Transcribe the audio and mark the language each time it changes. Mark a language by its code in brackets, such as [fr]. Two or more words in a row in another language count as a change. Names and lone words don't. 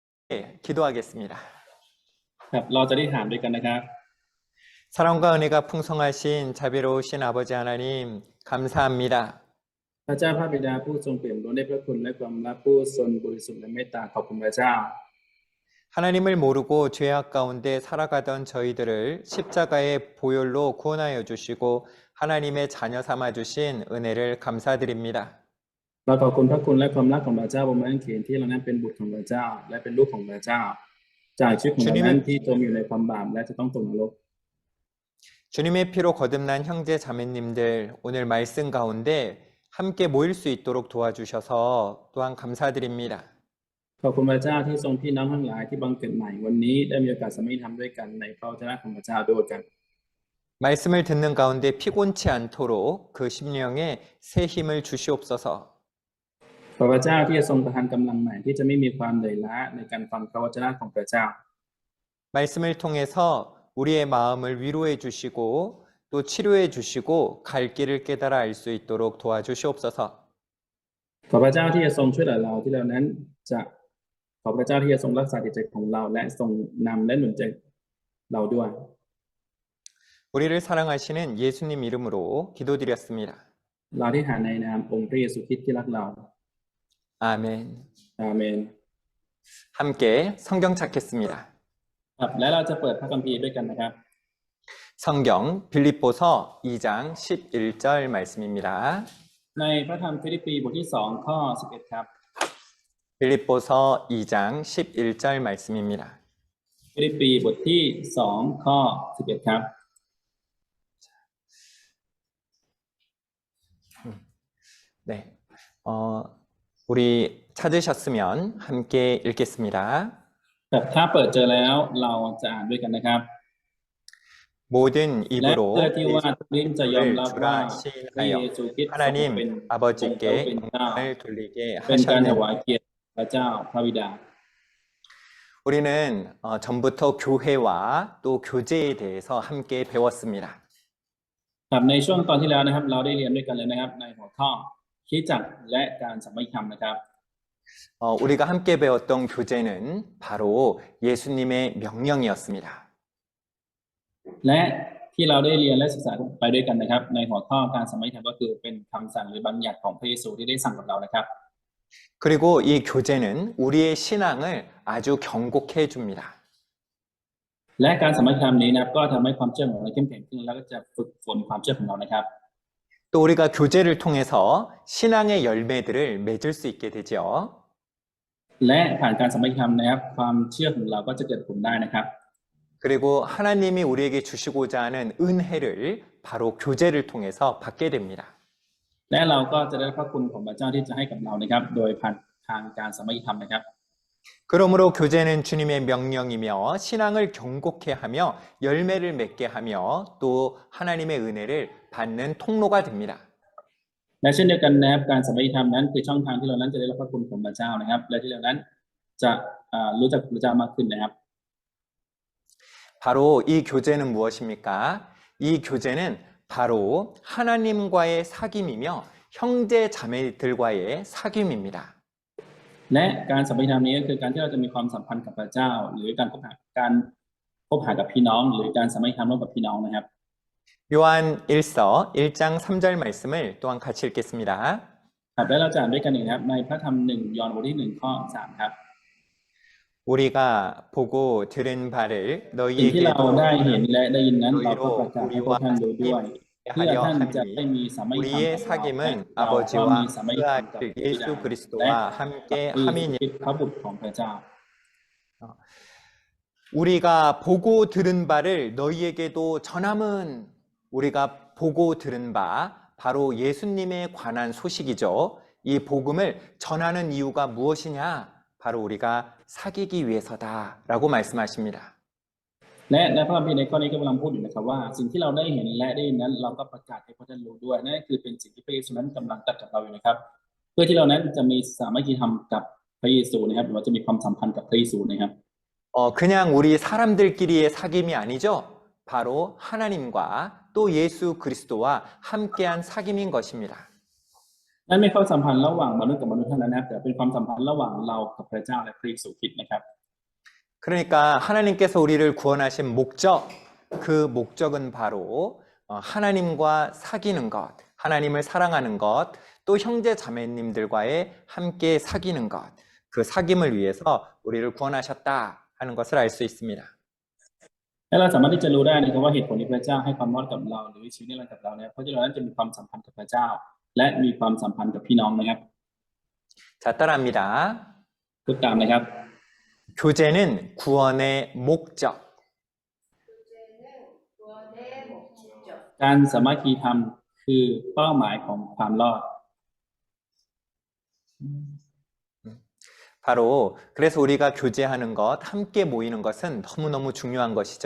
[ko] 기도하겠습니다. [th] ครับเราจะได้ถามด้วยกันนะครับ [ko] 사랑과 은혜가 풍성하신 자비로우신 아버지 하나님, 감사합니다. [th] พระเจ้าพระบิดาผู้ทรงเปี่ยมล้นด้วยพระคุณและความรักผู้ทรงบริสุทธิ์และเมตตาขอบคุณพระเจ้า [ko] 하나님을 모르고 죄악 가운데 살아가던 저희들을 십자가의 보혈로 구원하여 주시고 하나님의 자녀 삼아 주신 은혜를 감사드립니다. [th] เราขอบคุณพระคุณและความรักของพระเจ้าบนไม้กางเขนที่เรานั้นเป็นบุตรของพระเจ้าและเป็นลูกของพระเจ้าจากชีวิตของเรานั้นที่จมอยู่ในความบาปและจะต้องตกนรก [ko] 주님의 피로 거듭난 형제 자매님들 오늘 말씀 가운데 함께 모일 수 있도록 도와주셔서 또한 감사드립니다. [th] ขอบคุณพระเจ้าที่ทรงพี่น้องทั้งหลายที่บังเกิดใหม่วันนี้ได้มีโอกาสสามัคคีธรรมด้วยกันในพระวจนะของพระเจ้าด้วยกัน [ko] 말씀을 듣는 가운데 피곤치 않도록 그 심령에 새 힘을 주시옵소서. [th] ขอพระเจ้าที่จะทรงประทานกำลังใหม่ที่จะไม่มีความเหนื่อยล้าในการฟังพระวจนะของพระเจ้า [ko] 말씀을 통해서 우리의 마음을 위로해 주시고 또 치료해 주시고 갈 길을 깨달아 알 수 있도록 도와주시옵소서. [th] ขอพระเจ้าที่จะทรงช่วยเหลือเราที่เรานั้นจะขอพระเจ้าที่จะทรงรักษาจิตใจของเราและทรงนำและหนุนใจเราด้วย [ko] 우리를 사랑하시는 예수님 이름으로 기도드렸습니다. [th] เราที่หาในนามองค์พระเยซูคริสต์ที่รักเรา [ko] 아멘. [th] อาเมน [ko] 함께 성경 찾겠습니다. [th] ครับและเราจะเปิดพระคัมภีร์ด้วยกันนะครับ [ko] 성경 빌립보서 2장 11절 말씀입니다. [th] ในพระธรรมฟิลิปปีบทที่2ข้อ11ครับ [ko] 빌립보서 2장 11절 말씀입니다. [th] ฟิลิปปีบทที่2ข้อ11ครับ [ko] 네, 우리 찾으셨으면 함께 읽겠습니다. [th] ครับถ้าเปิดเจอแล้วเราจะอ่านด้วยกันนะครับ [ko] 모든 [th] และ [ko] 입으로 [th] เพื่อที่ว่าทุกลิ้นจะยอมรับ [ko] 예수를 [th] ว่า [ko] 주라 [th] พระเย [ko] 시인하여 [th] ซูคริสต์ทรงเป็น [ko] 하나님 [th] องค์พระ [ko] 아버지께 [th] ผู้เป็นเจ้า [ko] 영광을 돌리게 [th] เป็นการถ [ko] 하셨는 [th] วายเกียรติพระเจ้าพระบิดา [ko] 우리는 전부터 교회와 또 교제에 대해서 함께 배웠습니다. [th] ครับในช่วงตอนที่แล้วนะครับเราได้เรียนด้วยกันเลยนะครับในหัวข้อคริสตจักรและการสามัคคีธรรมนะครับ [ko] 우리가 함께 배웠던 교제는 바로 예수님의 명령이었습니다. [th] และที่เราได้เรียนและศึกษาไปด้วยกันนะครับในหัวข้อการสามัคคีธรรมก็คือเป็นคำสั่งหรือบัญญัติของพระเยซูที่ได้สั่งกับเรานะครับ [ko] 그리고 이 교제는 우리의 신앙을 아주 경고케 해줍니다. [th] และการสามัคคีธรรมนี้นะครับก็ทำให้ความเชื่อของเราเข้มแข็งขึ้นแล้วก็จะฝึกฝนความเชื่อของเรานะครับ [ko] 또 우리가 교제를 통해서 신앙의 열매들을 맺을 수 있게 되죠. [th] และผ่านการสามัคคีธรรมนะครับความเชื่อของเราก็จะเกิดผลได้นะครับ [ko] 그리고 하나님이 우리에게 주시고자 하는 은혜를 바로 교제를 통해서 받게 됩니다. [th] และเราก็จะได้พระคุณของพระเจ้าที่จะให้กับเรานะครับโดยผ่านทางการสามัคคีธรรมนะครับ [ko] 그러므로 교제는 주님의 명령이며 신앙을 경고케 하며 열매를 맺게 하며 또 하나님의 은혜를 받는 통로가 됩니다. [th] และเช่นเดียวกันนะครับการสามัคคีธรรมนั้นคือช่องทางที่เรานั้นจะได้รับพระคุณของพระเจ้านะครับและที่เรานั้นจะรู้จักพระเจ้ามากขึ้นนะครับ [ko] 바로 이 교제는 무엇입니까? 이 교제는 바로 하나님과의 사귐이며 형제 자매들과의 사귐입니다. [th] และการสามัคคีธรรมนี้ก็คือการที่เราจะมีความสัมพันธ์กับพระเจ้าหรือการคบหากับพี่น้องหรือการสามัคคีธรรมร่วมกับพี่น้องนะครับ [ko] 요한 1서 1장 3절 말씀을 또한 같이 읽겠습니다. [th] ครับและเราจะอ่านด้วยกันอีกนะครับในพระธรรม1ยอห์นบทที่1ข้อ3ครับ [ko] 우리가 보고 들은 바를 [th] สิ่งที่เรา [ko] 너희에게도 [th] ได้เห็นและได้ยินนั้นเราก็ประ [ko] 너희로 [th] กาศให้พวก [ko] 우리와 [th] ท่านรู้ด้วยเพื่อ [ko] 하려 [th] ท่านจะได้ [ko] 함이 [th] มีสามัคคีธรรม [ko] 우리의 [th] กับเราและ [ko] 사귐은 [th] เราก็ [ko] 아버지와 [th] มีสามัคคี [ko] 그 [th] ธรรมกับ [ko] 아들 [th] พระบิดา [ko] 예수 [th] และ [ko] 그리스도와 함께 [th] พระเยซู [ko] 함이니 [th] คริสต์พระบุตรของพระเจ้า [ko] 우리가 보고 들은 바를 너희에게도 전함은 우리가 보고 들은 바 바로 예수님에 관한 소식이죠. 이 복음을 전하는 이유가 무엇이냐? 바로 우리가 사귀기 위해서다라고 말씀하십니다. [th] และในพระคัมภีร์ในข้อนี้ก็กำลังพูดอยู่นะครับว่าสิ่งที่เราได้เห็นและได้ยินนั้นเราก็ประกาศให้พวกท่านรู้ด้วยนั่นคือเป็นสิ่งที่พระเยซูนั้นกำลังตรัสกับเราอยู่นะครับเพื่อที่เรานั้นจะมีสามัคคีธรรมกับพระเยซูนะครับหรือว่าจะมีความสัมพันธ์กับพระเยซูนะครับ [ko] 그냥 우리 사람들끼리의 사귐이 아니죠. 바로 하나님과 또 예수 그리스도와 함께한 사귐인 것입니다. [th] นั่นไม่ความสัมพันธ์ระหว่างมนุษย์กับมนุษย์เท่านั้นนะครับแต่เป็นความสัมพันธ์ระหว่างเรากับพระเจ้าและพระเยซูคริสต์นะครับ [ko] 그러니까 하나님께서 우리를 구원하신 목적, 그 목적은 바로 하나님과 사귀는 것, 하나님을 사랑하는 것, 또 형제 자매님들과의 함께 사귀는 것, 그 사귐을 위해서 우리를 구원하셨다 하는 것을 알 수 있습니다. [th] และเราสามารถที่จะรู้ได้นะครับว่าเหตุผลที่พระเจ้าให้ความรอดกับเราหรือชีวิตนิรันดร์กับเราเนี่ยเพราะที่เรานั้นจะมีความสัมพันธ์กับพระเจ้าและมีความสัมพันธ์กับพี่น้องนะครับ [ko] 자, 따라합니다. [th] พูดตามนะครับ [ko] 교제는 구원의 목적. 교제는 구원의 목적. [th] การสามัคคีธรรมคือเป้าหมายของความรอด [ko] 바로 그래서 우리가 교제하는 것, 함께 모이는 것은 너무너무 중요한 것이죠.